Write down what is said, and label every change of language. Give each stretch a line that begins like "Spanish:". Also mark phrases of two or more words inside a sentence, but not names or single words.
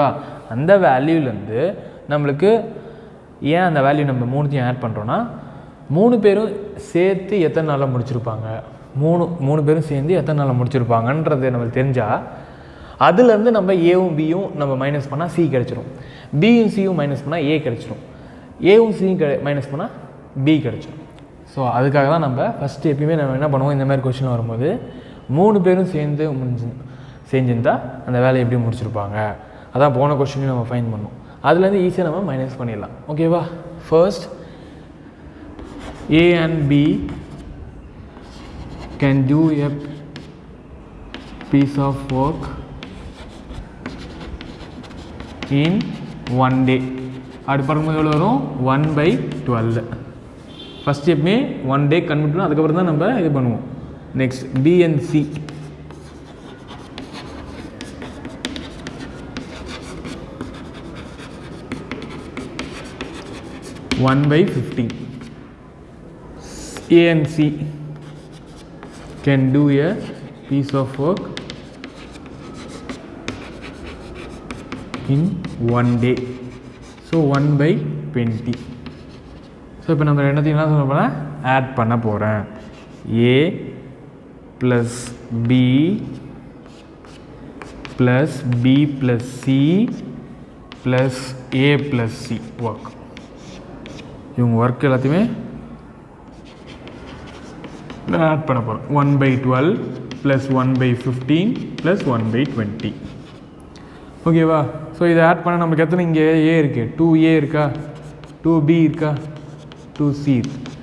Tamil: அந்த வேல்யூலேருந்து நம்மளுக்கு ஏன் அந்த வேல்யூ நம்ம மூணுத்தையும் ஆட் பண்ணுறோன்னா, மூணு பேரும் சேர்த்து எத்தனை நாளில் முடிச்சிருப்பாங்க, மூணு பேரும் சேர்ந்து எத்தனை நாளில் முடிச்சிருப்பாங்கன்றது நம்மளுக்கு தெரிஞ்சால் அதுலேருந்து நம்ம ஏவும் பியும் நம்ம மைனஸ் பண்ணால் சி கிடச்சிரும், பியும் சியும் மைனஸ் பண்ணால் ஏ கிடச்சிரும், ஏவும் சியும் மைனஸ் பண்ணால் பி கிடச்சிரும். ஸோ அதுக்காக தான் நம்ம ஃபஸ்ட்டு எப்பயுமே நம்ம என்ன பண்ணுவோம், இந்த மாதிரி கொஷின் வரும்போது மூணு பேரும் செஞ்சுருந்தா அந்த வேலையை எப்படி முடிச்சிருப்பாங்க. அதான் போன கொஸ்டினையும் நம்ம ஃபைன் பண்ணோம். அதுலேருந்து ஈஸியாக நம்ம மைனஸ் பண்ணிடலாம்.
English: ஓகேவா? ஃபர்ஸ்ட் A and B can do a piece of work in one day.
Tamil: அப்படி பார்க்கும்போது எவ்வளோ வரும்? 1/12. ஃபஸ்ட் எப்பவுமே 1 day கன்வெர்ட் பண்ணணும், அதுக்கப்புறம் தான் நம்ம இது பண்ணுவோம்.
English: நெக்ஸ்ட் B and C. One by 15. A and C can do a piece of work in 1 day. So 1/20.
Tamil: ஸோ இப்போ நம்ம ரெண்டுத்தையும் என்ன சொல்ல போகிறேன்? ஆட் பண்ண போகிறேன்.
English: A plus B plus B plus C plus A plus C ஒர்க்.
Tamil: இவங்க ஒர்க் எல்லாத்தையுமே ஆட் பண்ண போகிறோம்.
English: 1/12 plus 1/15 plus 1/20.
Tamil: ஓகேவா? ஸோ இதை ஆட் பண்ண நமக்கு எத்தனை இங்கே ஏ இருக்குது? 2A இருக்கா, 2B இருக்கா, 2C இருக்கு.